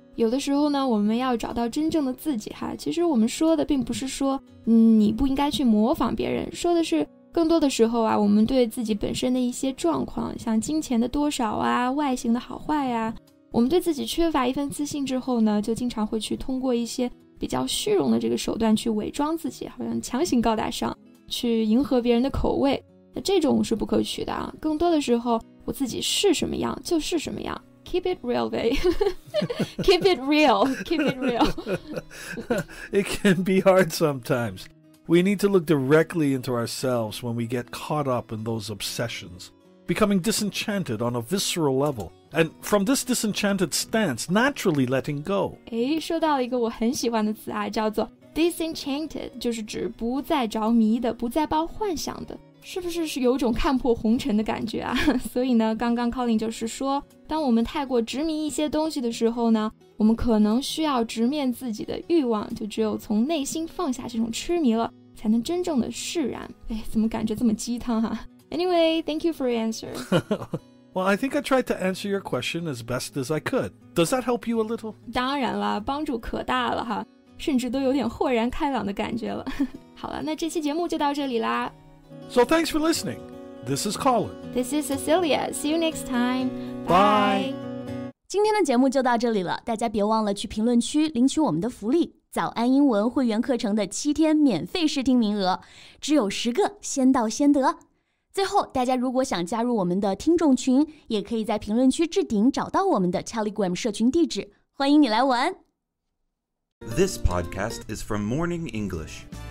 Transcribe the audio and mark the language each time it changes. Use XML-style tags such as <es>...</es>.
<zh>有的时候呢，我们要找到真正的自己哈。其实我们说的并不是说，你不应该去模仿别人，说的是更多的时候啊，我们对自己本身的一些状况，像金钱的多少啊，外形的好坏啊，我们对自己缺乏一份自信之后呢，就经常会去通过一些比较虚荣的这个手段去伪装自己，好像强行高大上，去迎合别人的口味。那这种是不可取的啊！更多的时候，我自己是什么样就是什么样。</zh> <en>Keep it real, babe. Keep it real. Keep it real. It can be hard sometimes. We need to look directly into ourselves when we get caught up in those obsessions, becoming disenchanted on a visceral level, and from this disenchanted stance, naturally letting go.</en> <zh>说到了一个我很喜欢的词啊，叫做 disenchanted， 就是指不再着迷的，不再抱幻想的。是不是有种看破红尘的感觉啊？所以呢，刚刚 Colin 就是说，当我们太过执迷一些东西的时候呢，我们可能需要直面自己的欲望，就只有从内心放下这种痴迷了，才能真正的释然。怎么感觉这么鸡汤哈？</zh> <en>Anyway, thank you for your answer. Well, I think I tried to answer your question as best as I could. Does that help you a little?</en> <zh>当然了，帮助可大了哈，甚至都有点豁然开朗的感觉了。好了，那这期节目就到这里啦。</zh> <en>So thanks for listening. This is Colin. This is Cecilia. See you next time. Bye.</en> <zh>今天的节目就到这里了，大家别忘了去评论区领取我们的福利——早安英文会员课程的7天免费试听名额，只有10个，先到先得。最后，大家如果想加入我们的听众群，也可以在评论区置顶找到我们的 Telegram 社群地址，欢迎你来玩。</zh> <en>This podcast is from Morning English.</en>